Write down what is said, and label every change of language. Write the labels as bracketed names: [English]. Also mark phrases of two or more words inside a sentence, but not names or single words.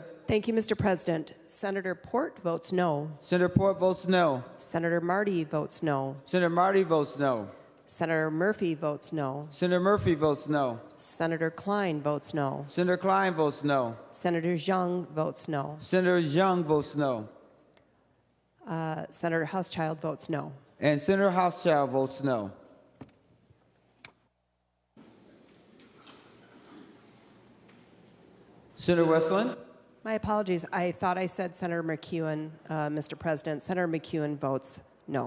[English] Thank you, Mr. President. Senator Port votes no. Senator Port votes no. Senator Marty votes no. Senator Marty votes no. Senator Murphy votes no. Senator Murphy votes no. Senator Klein votes no. Senator Klein votes no. Senator Zhang votes no. Senator Zhang votes no. Senator Housechild votes no. And Senator Housechild votes no. Senator Westland? My apologies. I thought I said Senator McEwen, Mr. President. Senator McEwen votes no.